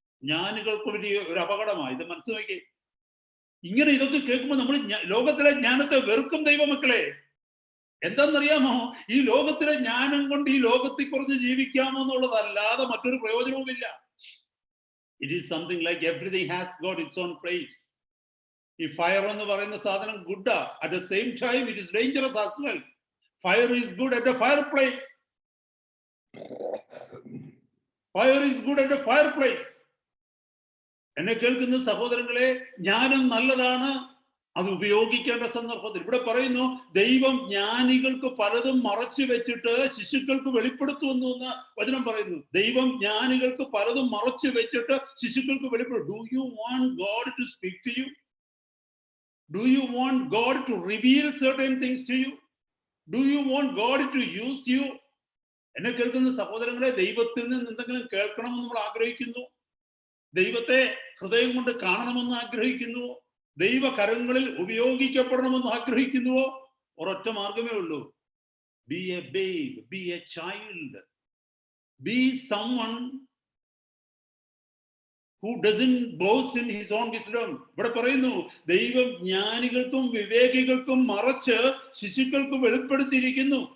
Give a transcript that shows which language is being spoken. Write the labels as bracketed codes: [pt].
[ml] ജ്ഞാനികൾക്ക് ഒരു അപകടമായി ഇത് മനസ്സിലാക്കി. ഇങ്ങനെ ഇതൊക്കെ കേൾക്കുമ്പോൾ നമ്മൾ ലോകത്തിലെ ജ്ഞാനത്തെ വെറുക്കും ദൈവമക്കളെ. എന്താണെന്നറിയാമോ? ഈ ലോകത്തിലെ ജ്ഞാനം കൊണ്ട് ഈ ലോകത്തിൽ കുറച്ച് ജീവിക്കാമോ എന്നുള്ളതല്ലാതെ മറ്റൊരു പ്രയോജനവുമില്ല. [en] It is something like everything has got its own place. [ml] ഈ ഫയർ എന്ന് പറയുന്ന സാധനം good, [en] At the same time it is dangerous as well. Fire is good at the fireplace. Fire is good at the fireplace. [ml] എന്നെ കേൾക്കുന്ന സഹോദരങ്ങളെ, ജ്ഞാനം നല്ലതാണ്, അത് ഉപയോഗിക്കേണ്ട സന്ദർഭത്തിൽ. ഇവിടെ പറയുന്നു, ദൈവം ജ്ഞാനികൾക്ക് പലതും മറച്ചു വെച്ചിട്ട് ശിശുക്കൾക്ക് വെളിപ്പെടുത്തുന്നു എന്ന് വചനം പറയുന്നു. ദൈവം ജ്ഞാനികൾക്ക് പലതും മറച്ചു വെച്ചിട്ട് ശിശുക്കൾക്ക് വെളിപ്പെടുത്തും. [en] Do you want God to speak to you? Do you want God to reveal certain things to you? Do you want God to use you? [ml] എന്നെ കേൾക്കുന്ന സഹോദരങ്ങളെ, ദൈവത്തിൽ നിന്ന് എന്തെങ്കിലും കേൾക്കണമെന്ന് നമ്മൾ ആഗ്രഹിക്കുന്നു, ദൈവത്തെ ഹൃദയം കൊണ്ട് കാണണമെന്ന് ആഗ്രഹിക്കുന്നു, ദൈവകരങ്ങളിൽ ഉപയോഗിക്കപ്പെടണമെന്ന് ആഗ്രഹിക്കുന്നുവോ? ഒരൊറ്റ മാർഗമേ ഉള്ളൂ. [en] Be a babe, be a child, be someone who doesn't boast in his own wisdom. [ml] ഇവിടെ പറയുന്നു, ദൈവം ജ്ഞാനികൾക്കും വിവേകികൾക്കും മറച്ച് ശിശുക്കൾക്ക് വെളിപ്പെടുത്തിയിരിക്കുന്നു.